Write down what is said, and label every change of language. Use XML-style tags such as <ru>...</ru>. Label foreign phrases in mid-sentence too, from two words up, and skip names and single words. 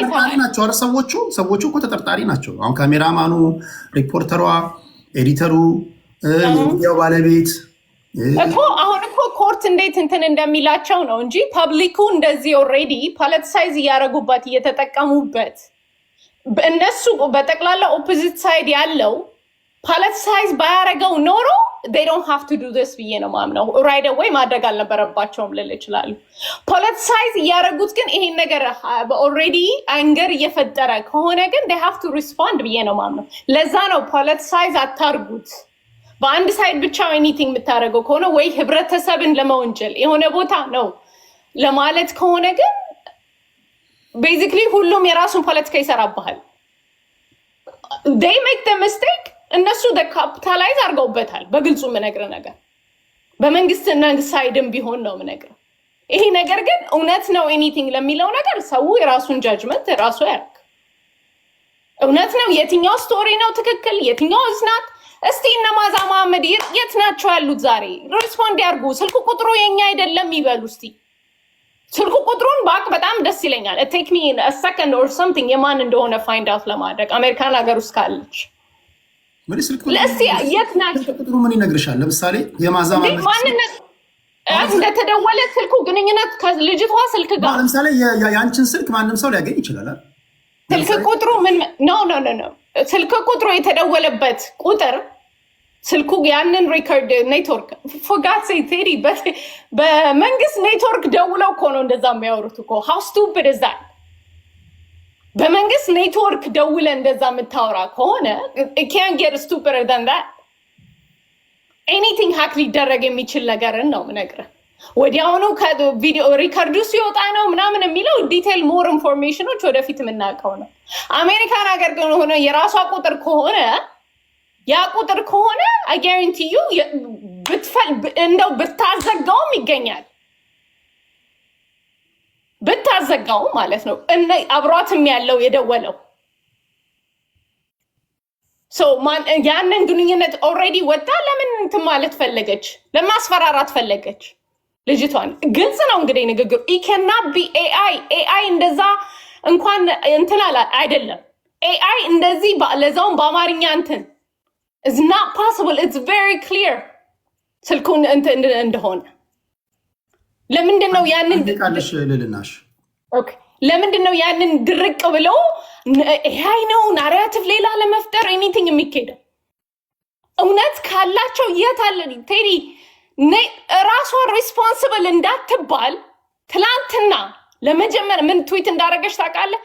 <am>ናቸው። ኧረ ሰዎቹ እኮ ተጠርጣሪ ናቸው። አሁን ካሜራማኑ፣ ሪፖርተሯ፣ ኤዲተሩ፣ የሚዲያው ባለቤት እኮ አሁን እኮ ኮርት እንዴት እንትን እንደሚላቸው ነው እንጂ ፐብሊኩ እንደዚህ</am> <en>already politicize</en> <am>እያደረጉበት እየተጠቀሙበት እነሱ በጠቅላላ</am> <en>opposite side</en> <am>ያለው ፖለቲሳይዝ ባያደረገው ኖሮ</am> <en>they don't have to do</en> <am>this ብዬ ነው ማምነው።</am> <en>right away</en> <am>ማድረግ አልነበረባቸውም ልል ይችላሉ። ፖለቲሳይዝ እያደረጉት ግን ይሄን ነገር</am> <en>already anger</en> <am>እየፈጠረ ከሆነ ግን they</am> <en>have to respond</en> <am>ብዬ ነው ማምነው። ለዛ ነው ፖለቲሳይዝ አታርጉት። በአንድ ሳይድ ብቻ ኤኒቲንግ የምታደርገው ከሆነ ወይ ህብረተሰብን ለመወንጀል የሆነ ቦታ ነው ለማለት ከሆነ ግን ቤዚክሊ ሁሉም የራሱን ፖለቲካ ይሰራብሃል።</am> <en>they make the mistake</en> <am>እነሱ ካፒታላይዝ አድርገውበታል። በግልጹ የምነግርህ ነገር በመንግስትና ሳይድም ቢሆን ነው የምነግርህ። ይሄ ነገር ግን እውነት ነው ኤኒቲንግ ለሚለው ነገር ሰው የራሱን ጃጅመንት ራሱ ያርግ። እውነት ነው የትኛው ስቶሪ ነው ትክክል የትኛው ዝናት? እስቲ እነ ማዛ መሐመድ የት ናቸው ያሉት ዛሬ? ሪስፖንድ ያርጉ። ስልክ ቁጥሩ የኛ አይደለም ይበሉ። እስቲ ስልክ ቁጥሩን ባክ በጣም ደስ ይለኛል።</am> <en>it take me a second or something</en> <am>የማን እንደሆነ</am> <en>find out</en> <am>ለማድረግ አሜሪካን ሀገር ውስጥ ካለች ምን ስልክ ለእስቲ የት ናቸው ቁጥሩ ምን ይነግርሻል? ለምሳሌ የማዛ ማንነት እንደተደወለ ስልኩ ግንኙነት ከልጅቷ ስልክ ጋር ለምሳሌ የአንቺን ስልክ ማንም ሰው ሊያገኝ ይችላል። ስልክ ቁጥሩ ምን ኖ ስልክ ቁጥሩ የተደወለበት ቁጥር ስልኩ ያንን</am> <en>record network</en> <am>ፎጋት ሴ ቴዲ በመንግስት ኔትወርክ ደውለው እኮ ነው እንደዛ የሚያወሩት እኮ</am> <en>how stupid is that?</en> <am>በመንግስት ኔትወርክ ደውለ እንደዛ የምታወራ ከሆነ</am> <en>it can't get stupider than that. anything hack</en> <am>ሊደረግ የሚችል ነገርን ነው የምነግርህ። ወዲያውኑ ከቪዲዮ ሪከርዱ ሲወጣ ነው ምናምን የሚለው</am> <en>detail more informationኦች</en> <am>ወደፊት የምናውቀው ነው። አሜሪካን ሀገር ግን ሆነ የራሷ ቁጥር ከሆነ ያ ቁጥር ከሆነ</am> <en>I guarantee you</en> <am>እንደው ብታዘጋውም ይገኛል። ብታዘጋው ማለት ነው እና አብሯትም ያለው የደወለው ያንን ግንኙነት ኦልሬዲ ወጣ። ለምን እንትን ማለት ፈለገች? ለማስፈራራት ፈለገች ልጅቷን። ግልጽ ነው እንግዲህ ንግግሩ</am> <en>it cannot be AI</en> <am>እንደዛ እንኳን እንትን አይደለም። AI እንደዚህ ለዛውም በአማርኛ እንትን</am> <en>it's not possible. It's very clear</en> <am>ስልኩን እንትን እንደሆነ ለምንድን ነው ያንን ቃልሽ ልልናሽ ኦኬ ለምንድን ነው ያንን ድርቅ ብለው AI ነው ናሬቲቭ ሌላ ለመፍጠር ኤኒቲንግ የሚካሄደው? እውነት ካላቸው የት አለ ቴዲ ራሷ ሪስፖንሲብል እንዳትባል ትላንትና ለመጀመር ምን ትዊት እንዳደረገች ታውቃለህ?</am>